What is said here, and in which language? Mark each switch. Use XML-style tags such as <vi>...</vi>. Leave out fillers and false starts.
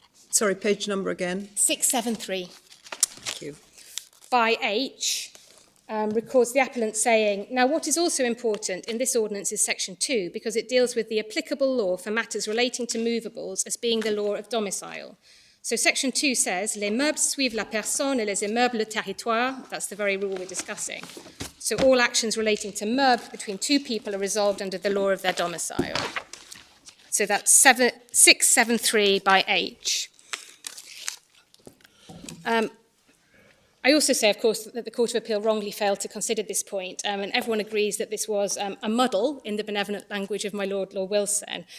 <en>Sorry, page number again. 673. Thank you. By H. Records the appellant saying, now what is also important in this ordinance is section 2 because it deals with the applicable law for matters relating to movables as being the law of domicile. So section 2 says,</en> <fr>les meubles suivent la personne et les immeubles le territoire.</fr> <en>That's the very rule we're discussing. So all actions relating to meubles between two people are resolved under the law of their domicile. So that's 673 by H. I also say, of course, that the Court of Appeal wrongly failed to consider this point, and everyone agrees that this was a muddle in the benevolent language of my Lord Wilson.</en>